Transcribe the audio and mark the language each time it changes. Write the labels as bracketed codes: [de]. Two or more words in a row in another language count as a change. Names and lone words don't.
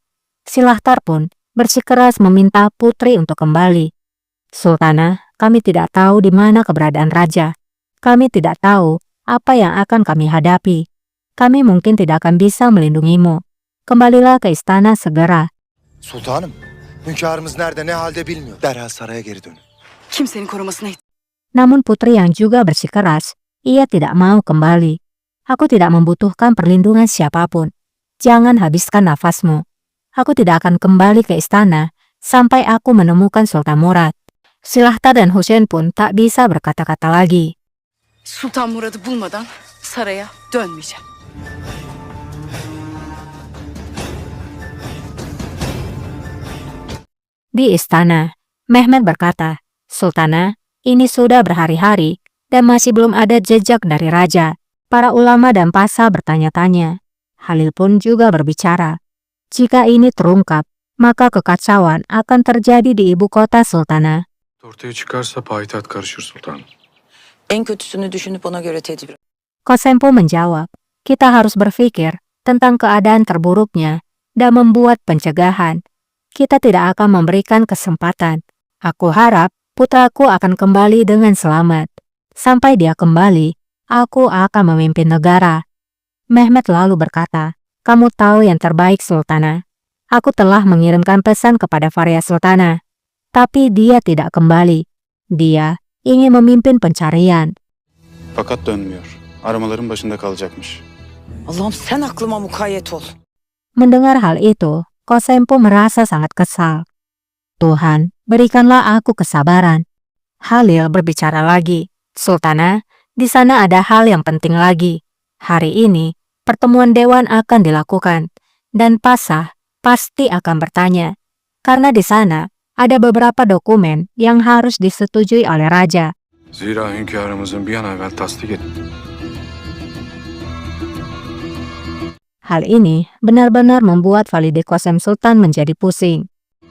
[id] Silahtar pun bersikeras meminta putri untuk kembali. "Sultanah, kami tidak tahu di mana keberadaan raja. Kami tidak tahu apa yang akan kami hadapi. Kami mungkin tidak akan bisa melindungimu. Kembalilah ke istana segera." [tr] Sultanım, hünkârımız nerede ne halde bilmiyor. Derhal saraya geri dönün. Kimsenin korumasına [id] Namun putri yang juga bersikeras, ia tidak mau kembali. "Aku tidak membutuhkan perlindungan siapapun. Jangan habiskan nafasmu. Aku tidak akan kembali ke istana sampai aku menemukan Sultan Murad." Silahtar dan Husain pun tak bisa berkata-kata lagi. [tr] Sultan Murad'ı bulmadan saraya dönmeyeceğim. [id] Di istana, Mehmet berkata, "Sultanah, ini sudah berhari-hari dan masih belum ada jejak dari raja." Para ulama dan pasa bertanya-tanya. Halil pun juga berbicara. Jika ini terungkap, maka kekacauan akan terjadi di ibu kota sultanah. [tr] Ortaya çıkarsa payitaht karışır sultanım. En kötüsünü düşünüp ona göre tedbir. [id] Kosempo menjawab, "Kita harus berpikir tentang keadaan terburuknya dan membuat pencegahan. Kita tidak akan memberikan kesempatan. Aku harap putraku akan kembali dengan selamat. Sampai dia kembali, aku akan memimpin negara." Mehmet lalu berkata, "Kamu tahu yang terbaik, Sultanah. Aku telah mengirimkan pesan kepada Faryah Sultanah, tapi dia tidak kembali. Dia ingin memimpin pencarian." [tr] Fakat dönmüyor. Aramaların başında kalacakmış. Allah'ım sen aklıma mukayyet ol. [id] Mendengar hal itu, Kosempo merasa sangat kesal. "Tuhan, berikanlah aku kesabaran." Halil berbicara lagi, "Sultanah, di sana ada hal yang penting lagi. Hari ini, pertemuan dewan akan dilakukan, dan Pasah pasti akan bertanya, karena di sana ada beberapa dokumen yang harus disetujui oleh raja." [tr] Zira hünkârımızın bir an evvel tasdik et. [id] Hal ini benar-benar membuat Valide Kosem Sultan menjadi pusing.